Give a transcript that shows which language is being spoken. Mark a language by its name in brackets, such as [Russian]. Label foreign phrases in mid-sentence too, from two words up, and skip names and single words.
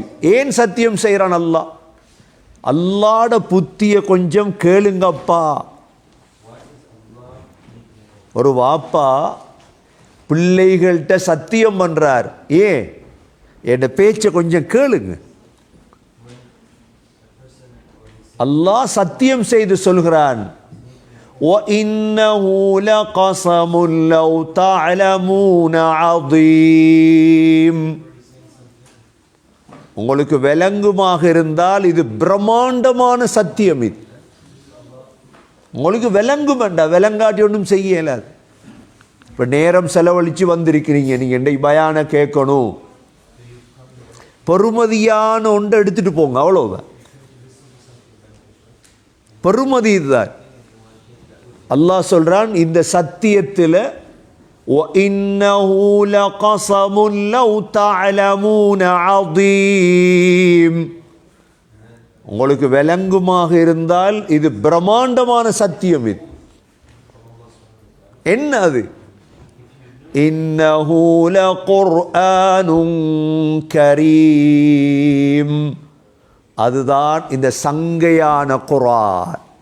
[Tamil] ஏன் சத்தியம் செய்கிறான் அல்லாஹ்? அல்லாஹ்ட புத்திய கொஞ்சம் கேளுங்கப்பா. ஒரு வாப்பா பிள்ளைகள்கிட்ட சத்தியம் பண்றார். ஏன்? என் பேச்சை கொஞ்சம் கேளுங்க. அல்லாஹ் சத்தியம் செய்து சொல்கிறான், [Arabic] وَإِنَّهُ لَقَسَمٌ لَوْ تَعْلَمُونَ عَظِيمٌ, [Tamil] உங்களுக்கு விளங்குமாக இருந்தால் இது பிரம்மாண்டமான சத்தியம். இது உங்களுக்கு விளங்கும் வேண்டாம், விளங்காட்டி ஒன்றும் செய்யல. இப்போ நேரம் செலவழித்து வந்திருக்கிறீங்க, நீங்கள் என்னை பயான கேட்கணும், பெருமதியான ஒன்றை எடுத்துட்டு போங்க, அவ்வளோதான். பெருமதி இதுதான். அல்லாஹ் சொல்றான் இந்த சத்தியத்தில் [Arabic] وَإِنَّهُ لَقَسَمٌ لَوْ تَعْلَمُونَ عَظِيمٌ, [Tamil] உங்களுக்கு விளங்குமாக இருந்தால் இது பிரம்மாண்டமான சத்தியம். இது என்ன? அது [Arabic] إنه لقرآن كريم. [Tamil] அதுதான் இந்த சங்கையான குர்ஆன்.